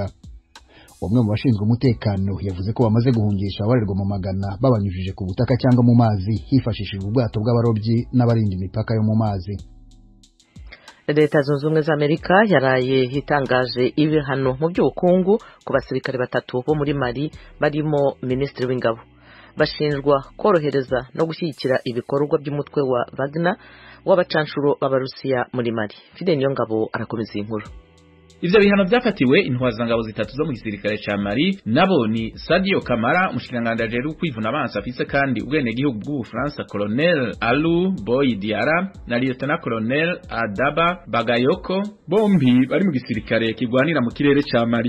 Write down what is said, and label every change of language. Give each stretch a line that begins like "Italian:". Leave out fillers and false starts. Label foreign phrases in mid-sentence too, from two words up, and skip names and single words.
Kinyarwanda: Umwe mu bashinzwe umutekano yavuze ko bamaze guhungisha abarerwa mu magana babanyujije ku butaka cyangwa mu mazi hifashishijwe ubwato bw'abarobyi n'abarinda imipaka yo mu mazi. Leta Zunze Ubumwe za Amerika yaraye hitangaje ibihano mu by'ubukungu ku basirikare 3 bo muri Mali barimo Minisitiri w'Ingabo. Bashinjwa korohereza no gushyigikira ibikorwa by'umutwe wa Wagner w'abacanshuro b'Abarusiya muri Mali. Fidel Niyongabo arakomeza inkuru.
Rundi: Ivyo bihano byafatiwe intwazangabo zitatu zo mu gisirikare ca Mali nabo ni Sadio Kamara umushikiranganje ajejwe kwivuna abansi afise kandi ubwene gihugu bw'Ubufaransa Colonel Alou Boy Diara na Lieutenant Colonel Adaba Bagayoko bombi bari mu gisirikare kigwanira mu kirere ca Mali.